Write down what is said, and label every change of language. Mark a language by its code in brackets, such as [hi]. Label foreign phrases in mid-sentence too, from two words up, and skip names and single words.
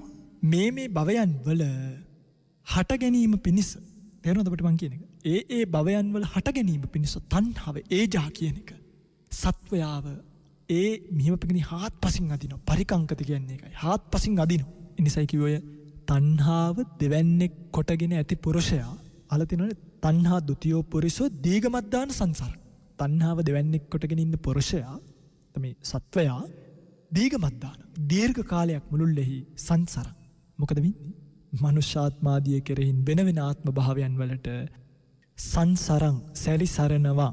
[si] මේ භවයන් වල හට ගැනීම පිණිස තේරෙනවද අපිට මං කියන එක? ඒ භවයන් වල හට ගැනීම පිණිස තණ්හාව ඒජා කියන එක සත්වයාව මෙහිම පිටින් හාත්පසින් අදිනවා. පරිකංකත කියන්නේ ඒකයි. හාත්පසින් අදිනවා. ඒ නිසායි කිව්වය තණ්හාව දෙවන්නේ කොටගෙන ඇති පුරුෂයා අහලා තිනවනේ [pi] තණ්හා ဒ ුතියෝ පුරිසෝ දීගමද්දාන සංසාර. [si] තණ්හාව දෙවන්නේ කොටගෙන ඉන්න පුරුෂයා තමයි සත්වයා දීගමද්දාන දීර්ඝ කාලයක් මුළුල්ලෙහි සංසාර. මොකද වෙන්නේ? මනුෂ්‍යාත්මාදිය කෙරෙහින් වෙන වෙන ආත්ම භාවයන් වලට සංසරං සැරිසරනවා.